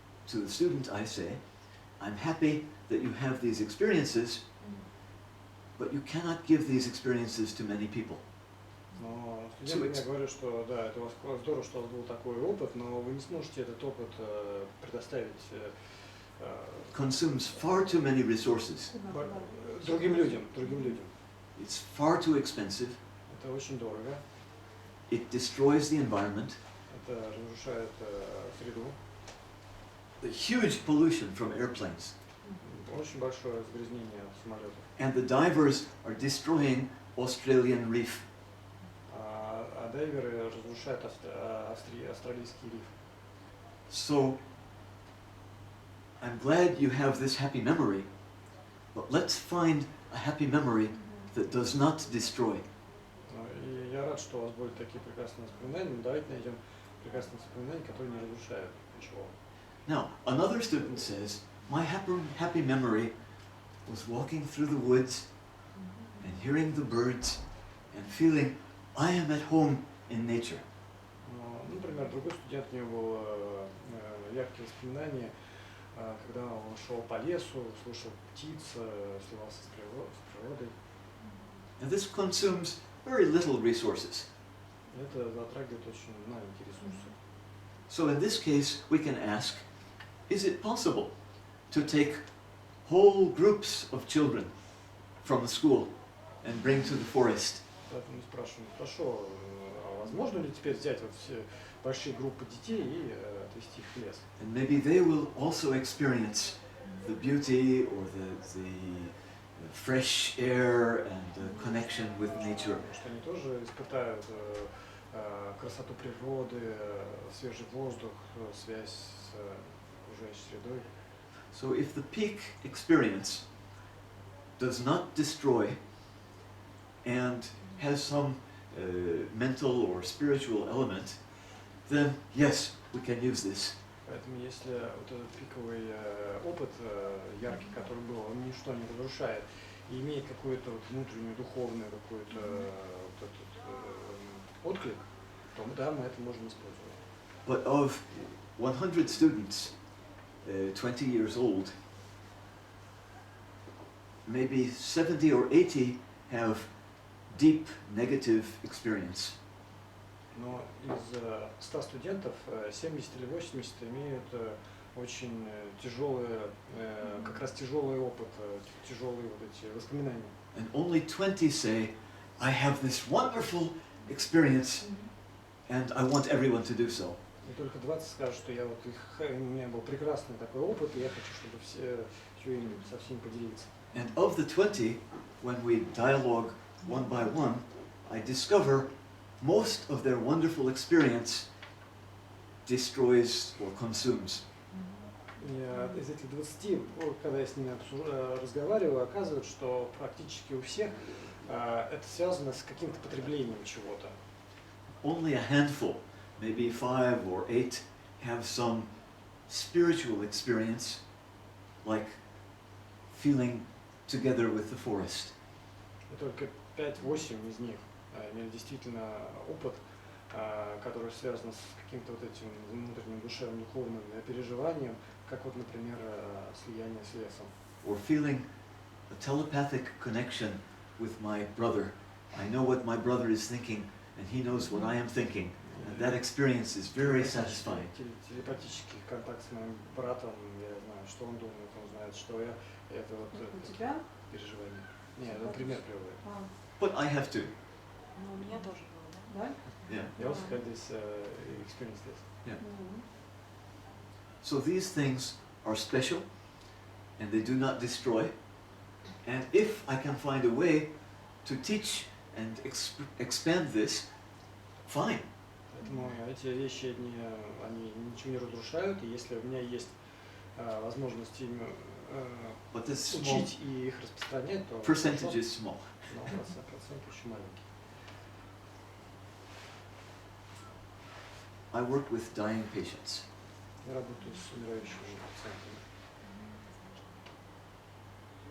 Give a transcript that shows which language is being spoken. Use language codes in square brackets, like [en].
[en] To the student I say, I'm happy that you have these experiences, but you cannot give these experiences to many people. [ru] Но студентам я говорю, что да, это у вас здорово, что у вас был такой опыт, но вы не сможете этот опыт предоставить [en] Consumes far too many resources. [ru] другим людям. [en] It's far too expensive. [ru] Это очень дорого, [en] It destroys the environment. [ru] это разрушает среду. [en] The huge pollution from airplanes. [ru] Очень большое загрязнение самолетов. [en] And the divers are destroying Australian reef. [ru] А дайверы разрушают австралийский риф. [en] So, I'm glad you have this happy memory, but let's find a happy memory that does not destroy. [ru] И я рад, что у вас были такие прекрасные воспоминания, но давайте найдем прекрасные воспоминания, которые не разрушают ничего. [en] Now, another student says, my happy memory was walking through the woods and hearing the birds and feeling I am at home in nature. [ru] Например, другой студент, у него было яркие воспоминания, когда он шел по лесу, слушал птиц, сливался с природой. [en] And this consumes very little resources. [ru] Это затрагивает очень маленькие ресурсы. [en] So in this case, we can ask, is it possible to take whole groups of children from the school and bring to the forest? [ru] Поэтому спрашиваем, хорошо, а возможно ли теперь взять вот все большие группы детей и отвезти их в лес? [en] And maybe they will also experience the beauty or the fresh air and the connection with nature. [ru] Потому что они тоже испытают красоту природы, свежий воздух, связь с окружающей средой. [en] So if the peak experience does not destroy and has some mental or spiritual element, then yes, we can use this. [ru] Поэтому если вот этот пиковый опыт яркий, который был, он ничто не разрушает и имеет какую-то вот внутреннюю духовную какую-то вот этот отклик, то да, мы это можем использовать. [en] But of 100 students, 20 years old, maybe 70 or 80 have deep negative experience. [ru] Но из 100 студентов 70 или 80 имеют очень тяжелый, как раз тяжелый опыт, тяжелые вот эти воспоминания. [en] And only 20 say, I have this wonderful experience and I want everyone to do so. [ru] И только 20 скажут, что у меня был прекрасный такой опыт, и я хочу, чтобы все им со всеми поделиться. [en] And of the 20, when we dialogue one by one, I discover most of their wonderful experience destroys or consumes. [ru] И из этих 20, когда я с ними разговариваю, оказывается, что практически у всех это связано с каким-то потреблением чего-то. [en] Only a handful, maybe 5 or 8, have some spiritual experience, like feeling together with the forest. [ru] И только 5-8 из них имели действительно опыт, который связан с каким-то вот этим внутренним душевным духовным переживанием, как вот, например, слияние с лесом. [en] Or feeling a telepathic connection with my brother. I know what my brother is thinking, and he knows what I am thinking, and that experience is very satisfying. [ru] Телепатический контакт с моим братом, я знаю, что он думает, он знает, что я. Это вот У тебя? переживание. Не, это пример приводит. [en] But I have to. [ru] Ну, у меня тоже было, да? Да? [en] Yeah. [ru] Я [en] also had this experience this. Yeah. So these things are special, and they do not destroy. And if I can find a way to teach and expand this, fine. [ru] Поэтому эти вещи, они ничего не разрушают, и если у меня есть возможность им [en] But this small [ru] учить и их распространять, то [en] percentage is small. [ru] но процент очень маленький. [en] I work with dying patients. [ru] Я работаю с умирающими пациентами.